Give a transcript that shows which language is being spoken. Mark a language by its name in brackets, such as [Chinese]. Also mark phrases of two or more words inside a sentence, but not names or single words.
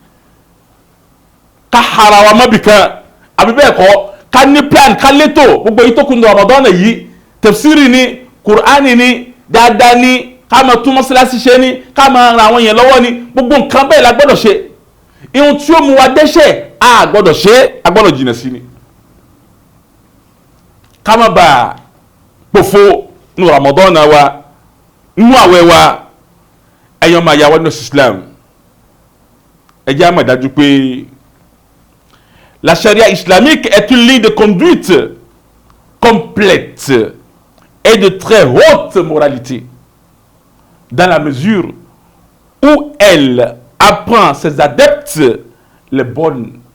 [Yoruba] ká hara wa mọ́bì kan àbí bẹ́ẹ̀ kọ́ ká ní plan ká létò gbogbo yìí tó kún ní Ramadan yìí tafsiri ni Qur'ani ni dáadáa ni ká máa tún mọ́sálásí ṣe ni ká máa ran àwọn èèyàn lọ́wọ́ ni gbogbo nǹkan bẹ́ẹ̀ la gbọ́dọ̀ ṣe ihun tí ó mú wa dẹ́ṣẹ̀ a gbọ́dọ̀ ṣe a gbọ́dọ̀ jìnà sí ni ká má bàa pòfo ní Ramadan wa nínú àwẹ̀ wa ẹ̀yàn máa yà wá nínú Islam ẹ jẹ́ á mọ̀ dájú pé [French] la charia islamique est une ligne de conduite complète et de très haute moralité dans la mesure où elle apprend ses adeptes les bonnes